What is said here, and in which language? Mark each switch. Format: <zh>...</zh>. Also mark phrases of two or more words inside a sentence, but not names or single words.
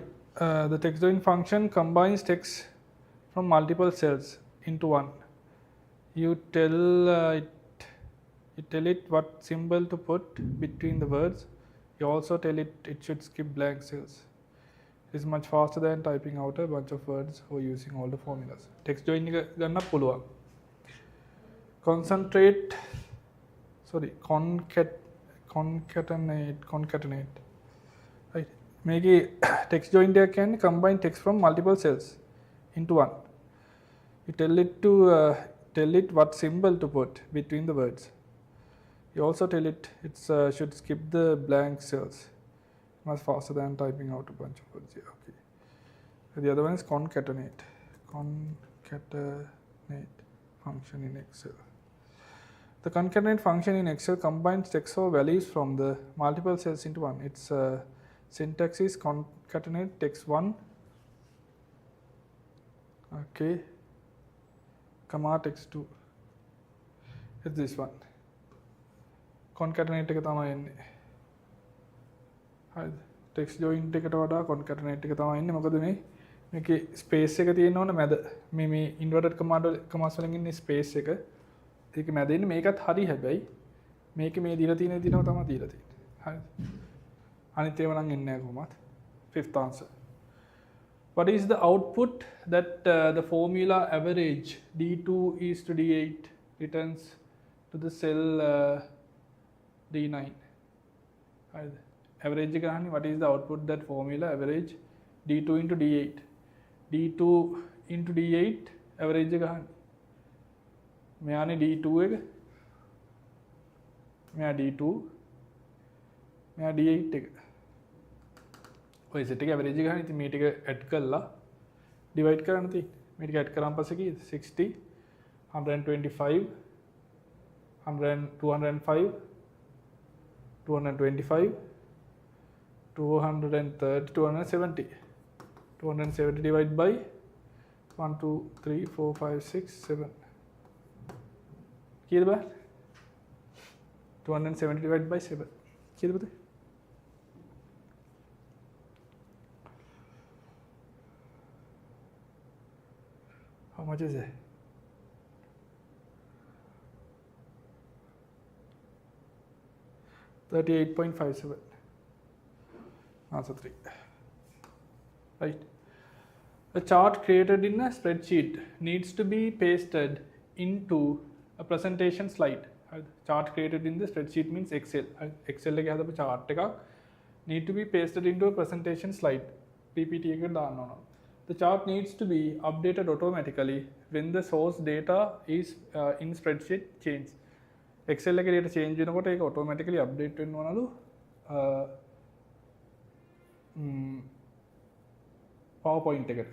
<en>The text join function combines text from multiple cells into one. You tell it what symbol to put between the words. You also tell it should skip blank cells. It's much faster than typing out a bunch of words or using all the formulas. Text join</en> <si>එක ගන්න පුළුවන්. concatenate.</si> <en>Right. මේකේ text join</en> <si>එක කියන්නේ</si> <en>combine text from multiple cells into one. You tell it what symbol to put between the words. You also tell it should skip the blank cells. Much faster than typing out a bunch of words. Yeah, okay. The other one is concatenate. Concatenate function in Excel. The concatenate function in Excel combines text or values from the multiple cells into one. Its syntax is concatenate text1, okay, comma text2. It's this one. Concatenate</en> <si>එක තමයි එන්නේ. හරිද?</si> <en>text joint</en> <si>එකට වඩා concatenate එක තමයි එන්නේ. මොකද මේකේ space එක තියෙන්න ඕන මැද. මේ</si> <en>inverted commas</en> <si>වලින් ඉන්නේ space එක. ඒක මැද ඉන්නේ මේකත් හරි හැබැයි මේකේ මේ දීලා තියෙන විදිහම තමයි දීලා තියෙන්නේ. හරිද? අනිත් ඒවා නම් එන්නේ නැහැ කොහොමද?</si> <en>Fifth answer. What is the output that the formula average D2 is to D8 returns to the cell D9? Average ගහන්නේ what is the output that formula average D2 into D8? D2 into D8 average ගහන්නේ.</en> <si>මෙයානේ D2 එක. මෙයා D2. මෙයා D8 එක. ඔය සෙට් එක ඇවරේජ් ගන්න ඉතින් මේ ටික ඇඩ් කරලා ඩිවයිඩ් කරන්න තියෙන්නේ. මේ ටික ඇඩ් කරාන් පස්සේ කීයද? 60 125 205 225 230 270 270</si> <en>divided by</en> <si>1 2 3 4 5 6 7 කීයද බෑ? 270</si> <en>divided by</en> <si>7 කීයද පුතේ?</si> <en>How much is it? $38.57. Answer 3. Right. A chart created in a spreadsheet needs to be pasted into a presentation slide. Chart created in the spreadsheet means Excel. Excel</en> <si>එකේ හදපු</si> <en>chart එකක් need to be pasted into a presentation slide.</en> <si>PPT එකට දාන්න ඕන.</si> <en>The chart needs to be updated automatically when the source data is in spreadsheet change.</en> <si>Excel එකේ data change වෙනකොට ඒක</si> <en>automatically update</en> <si>වෙන්න ඕනලු PowerPoint එකට.</si>